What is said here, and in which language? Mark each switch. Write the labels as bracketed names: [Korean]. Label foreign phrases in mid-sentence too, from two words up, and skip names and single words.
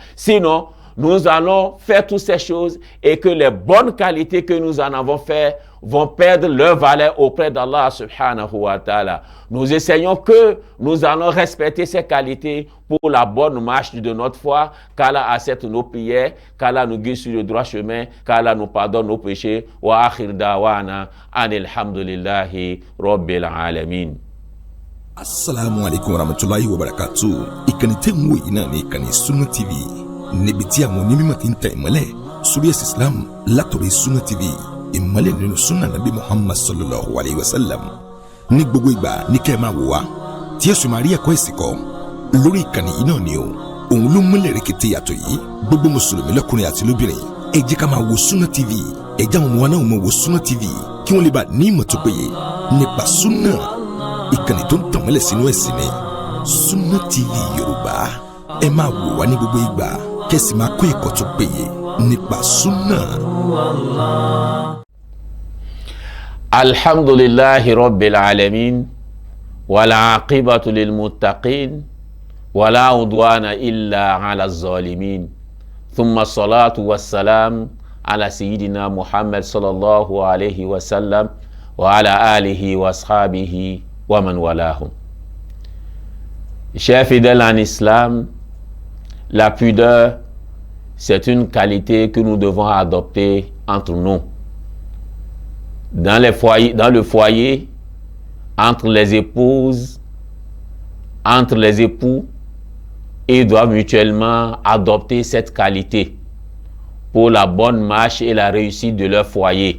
[French] Sinon, nous allons faire toutes ces choses et que les bonnes qualités que nous en avons fait vont perdre leur valeur auprès d'Allah [Arabic] سبحانه وتعالى. [French] Nous essayons que nous allons respecter ces qualités pour la bonne marche de notre foi, qu'Allah accepte nos prières, qu'Allah nous guide sur le droit chemin, qu'Allah nous pardonne nos péchés. [Arabic] وآخر دعوانا أن الحمد لله رب العالمين. السلام عليكم ورحمة الله وبركاته. [Yoruba] Ìkànnì tẹ́ ń wò yìí náà ní ìkànnì Sunna TV. Níbi tí àwọn onímọ̀ ti ń tẹ ìmọ́lẹ̀ sórí ẹ̀sìn Islam látọ̀rọ̀ Sunna TV. Ìmọ́lẹ̀ nínú Sunna Nabi Muhammad [Arabic] صلى الله عليه وسلم. [Yoruba] Ní gbogbo ìgbà ní kẹ́ ẹ máa wò wá tí ẹ sì máa rí ẹ̀kọ́ ẹ̀sìn kọ́ lórí ìkànnì yìí náà ni o. Òun ló múlẹ̀ rẹ̀kẹ̀tẹ̀ yàtọ̀ yìí. Gbogbo mùsùlùmí lọ́kùnrin àti lóbìnrin ẹ jẹ́ ká máa wo Sunna TV. Ẹ jẹ́ àwọn ọmọ wa náà máa wo Sunna TV kí wọ́n lè bá ní ìmọ̀ tó péye nípa Sunna. Ìkànnì tó ń tàn mọ́lẹ̀ sínú ẹ̀sìn ni Sunna TV Yorùbá. Ẹ máa wò wá ní gbogbo ìgbà kẹ́sì máa kó ẹ̀kọ́ tó péye nípa Sunna. [Arabic] الحمد لله رب العالمين والعاقبة للمتقين ولا عدوان إلا على الظالمين. ثم الصلاة والسلام على سيدنا محمد صلى الله عليه وسلم وعلى آله وأصحابه ومن والاهم. [French] Chers fidèles en islam, la pudeur, c'est une qualité que nous devons adopter entre nous. Dans le foyer, entre les épouses, entre les époux, ils doivent mutuellement adopter cette qualité pour la bonne marche et la réussite de leur foyer.